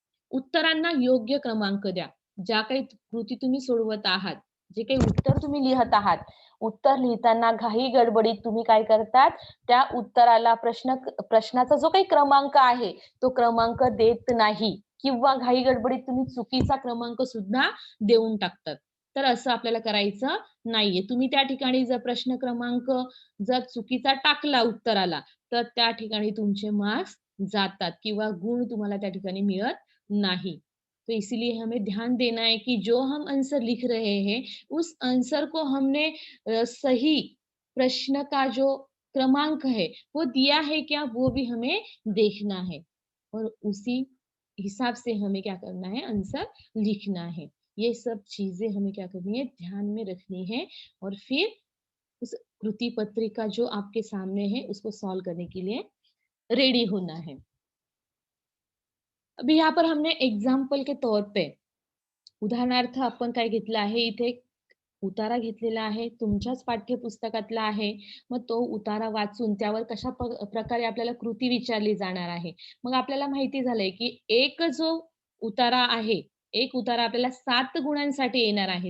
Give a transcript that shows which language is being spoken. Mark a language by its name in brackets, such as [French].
[Marathi] उत्तरांना योग्य क्रमांक द्या. ज्या काही कृती तुम्ही सोडवत आहात, जे काही उत्तर तुम्ही लिहत आहात, उत्तर लिहिताना घाई गडबडीत तुम्ही काय करतात, त्या उत्तराला प्रश्नाचा जो काही क्रमांक आहे, तो क्रमांक देत नाही किंवा घाई गडबडीत तुम्ही चुकीचा क्रमांक सुद्धा देऊन टाकतात. तर असं आपल्याला करायचं नाहीये. तुम्ही त्या ठिकाणी जर प्रश्न क्रमांक जर चुकीचा टाकला उत्तराला, तर त्या ठिकाणी तुमचे मार्क्स जातात किंवा गुण तुम्हाला त्या ठिकाणी मिळत नहीं। [Hindi] तो इसीलिए हमें ध्यान देना है कि जो हम आंसर लिख रहे हैं, उस आंसर को हमने सही प्रश्न का जो क्रमांक है, वो दिया है क्या, वो भी हमें देखना है और उसी हिसाब से हमें क्या करना है, आंसर लिखना है। ये सब चीज़ें हमें क्या करनी है, ध्यान में रखनी है और फिर उस कृति पत्रिका जो आपके सामने है, उसको सॉल्व करने के लिए रेडी होना है। अभी यहाँ पर हमने एग्जाम्पल के तौर पे [Marathi] उदाहरणार्थ आपण काय घेतलं आहे, इथे एक उतारा घेतलेला आहे, तुमच्याच पाठ्यपुस्तकातला आहे. मग तो उतारा वाचून त्यावर कशा प्रकारे आपल्याला कृती विचारली जाणार आहे. मग आपल्याला माहिती झालंय, की एक जो उतारा आहे, एक उतारा आपल्याला 7 गुणांसाठी येणार आहे.